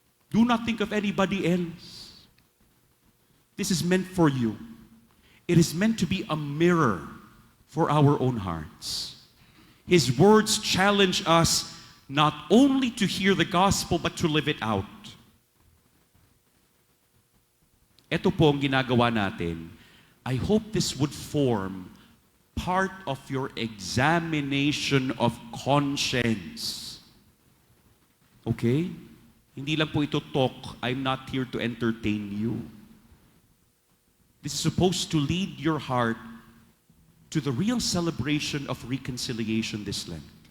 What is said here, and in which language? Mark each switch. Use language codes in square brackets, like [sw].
[en] Do not think of anybody else. This is meant for you. It is meant to be a mirror for our own hearts. His words challenge us not only to hear the gospel, but to live it out. [tl] Ito po ang ginagawa natin. [en] I hope this would form part of your examination of conscience. Okay? [tl] Hindi lang po ito talk. [en] I'm not here to entertain you. This is supposed to lead your heart to the real celebration of reconciliation this Lent.